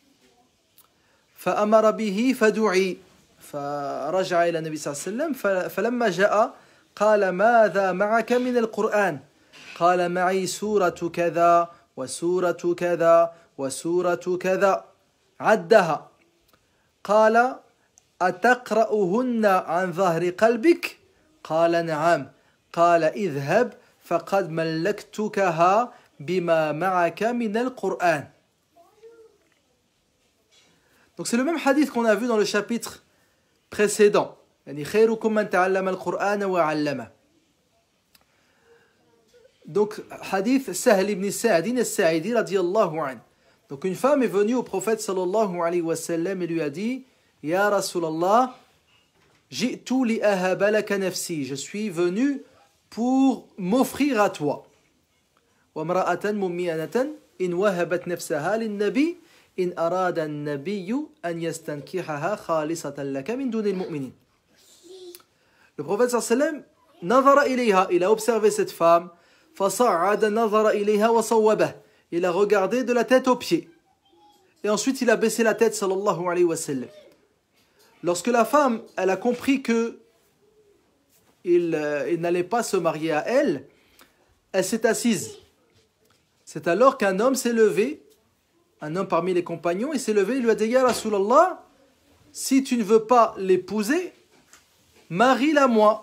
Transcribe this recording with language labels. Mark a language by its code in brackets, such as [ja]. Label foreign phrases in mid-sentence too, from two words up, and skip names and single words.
[ar] فأمر به فدعي فرجع إلى النبي صلى الله عليه وسلم فلما جاء قال ماذا معك من القرآن قال معي سورة كذا وسورة كذا وسورة كذا عدها قال أتقرأهن عن ظهر قلبك قال نعم قال اذهب فقد ملكتكها بما معك من القرآن. [fr] Donc c'est le même hadith qu'on a vu dans le chapitre précédent. [ar] يعني خيركم من تعلم القرآن وعلمه. [fr] Donc hadith Sahl ibn Sa'd al-Sa'idi [ar] رضي الله عنه. [fr] Donc une femme est venue au prophète [ar] صلى الله عليه وسلم [fr] et lui a dit [ar] يا رسول الله جئت لأهب لك نفسي, [fr] je suis venu pour m'offrir à toi. [ar] وامرأة مؤمنة إن وهبت نفسها للنبي إن أراد النبي أن يستنكحها خالصة لك من دون المؤمنين. [fr] Le prophète [ar] صلى الله عليه وسلم نظر إليها, [fr] il a observé cette femme, [ar] فصعد النظر إليها وصوبه, [fr] il a regardé de la tête aux pieds. Et ensuite il a baissé la tête [ar] صلى الله عليه وسلم. [fr] Lorsque la femme, elle a compris que il n'allait pas se marier à elle, elle s'est assise. C'est alors qu'un homme s'est levé, un homme parmi les compagnons, il s'est levé, il lui a dit [ar] يا رسول الله, [fr] si tu ne veux pas l'épouser, marie-la moi.